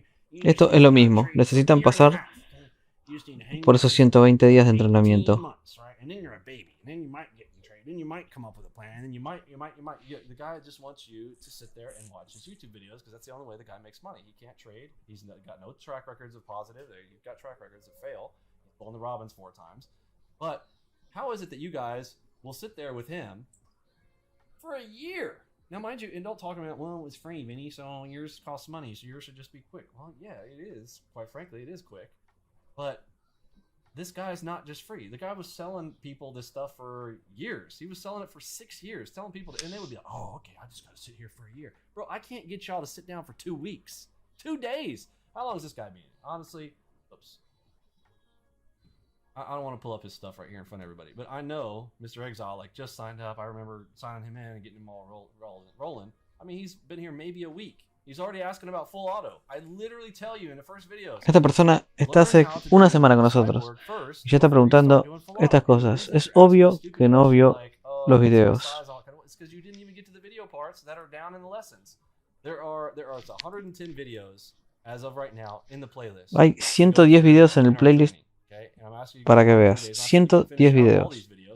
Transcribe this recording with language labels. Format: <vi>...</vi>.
<es>Esto es lo mismo. Necesitan pasar por esos 120 días de entrenamiento.</es> <en>Then you might get in trade. Then you might come up with a plan. And you might. The guy just wants you to sit there and watch his YouTube videos because that's the only way the guy makes money. He can't trade. He's got no track records of positive. He's got track records that fail. He's blown the Robins 4 times. But how is it that you guys will sit there with him for a year? Now, mind you, and don't talk about, well, it's free, Vinny, so yours costs money, so yours should just be quick. Well, yeah, it is. Quite frankly, it is quick. But this guy's not just free. The guy was selling people this stuff for years. He was selling it for 6 years, telling people, and they would be like, oh, okay, I just got to sit here for a year. Bro, I can't get y'all to sit down for 2 weeks. 2 days. How long has this guy been? Honestly, oops. I don't want to pull up his stuff right here in front of everybody, but I know Mr. Exile just signed up. I remember signing him in and getting him all rolling. He's been here maybe a week. He's already asking about full auto. I literally tell you in the first videos.</en> <es>Esta persona está hace una semana con nosotros y ya está preguntando estas cosas. Es obvio que no vio los videos.</es> <en>It's because you didn't even get to the video parts that are down in the lessons. There are 110 videos as of right now in the playlist.</en> <es>Hay 110 videos en el playlist para que veas. 110 videos.</es>